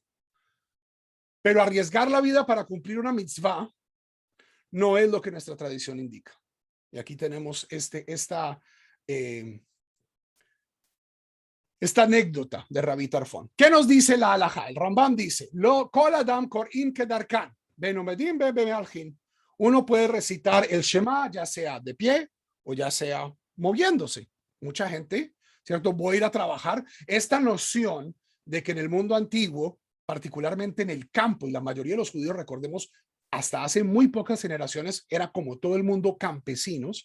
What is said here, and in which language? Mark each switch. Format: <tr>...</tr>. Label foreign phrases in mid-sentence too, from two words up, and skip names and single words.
<es>Pero arriesgar la vida para cumplir una mitzvah no es lo que nuestra tradición indica. Y aquí tenemos esta anécdota de Rabí Tarfón. ¿Qué nos dice la halajá? El Rambam dice,</es> <he>לא כל אדם קורין כדרכן, בין עומדים בין מהלכין.</he> <es>Uno puede recitar el Shema, ya sea de pie o ya sea moviéndose. Mucha gente, ¿cierto? Voy a ir a trabajar. Esta noción de que en el mundo antiguo, particularmente en el campo, y la mayoría de los judíos, recordemos, hasta hace muy pocas generaciones, era como todo el mundo campesinos.</es>